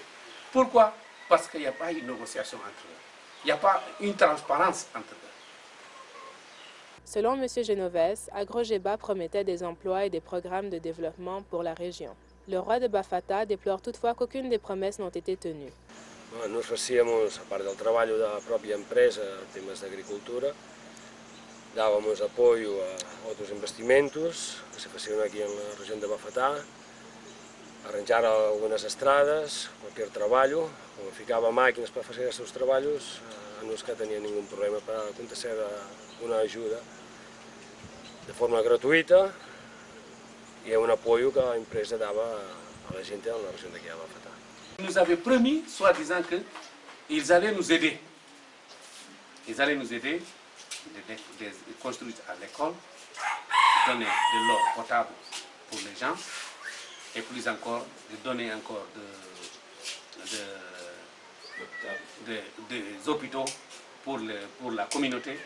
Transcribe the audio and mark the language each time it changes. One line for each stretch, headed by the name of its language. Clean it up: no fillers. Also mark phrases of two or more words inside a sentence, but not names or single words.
French: Pourquoi? Parce qu'il n'y a pas une négociation entre eux. Il n'y a pas une transparence entre eux. Selon M. Genoves, Agrogeba promettait des emplois et des programmes de développement pour la région. Le roi de Bafata déplore toutefois qu'aucune des promesses n'ont été tenues.
Portuguese: Nós fazíamos, a parte do trabalho da própria empresa, temas de agricultura, dávamos apoio a outros investimentos que se faziam aqui na região de Bafata, arranjar algumas estradas, qualquer trabalho, como ficava máquinas para fazer esses trabalhos, nunca tinha nenhum problema para acontecer uma ajuda de forma gratuita e é um apoio que a empresa dava à gente na região daqui a Bafata.
French: Ils nous avaient promis, soi-disant, qu'ils allaient nous aider. Ils allaient nous aider de construire à l'école, donner de l'eau potable pour les gens, et plus encore, de donner encore des hôpitaux pour la communauté.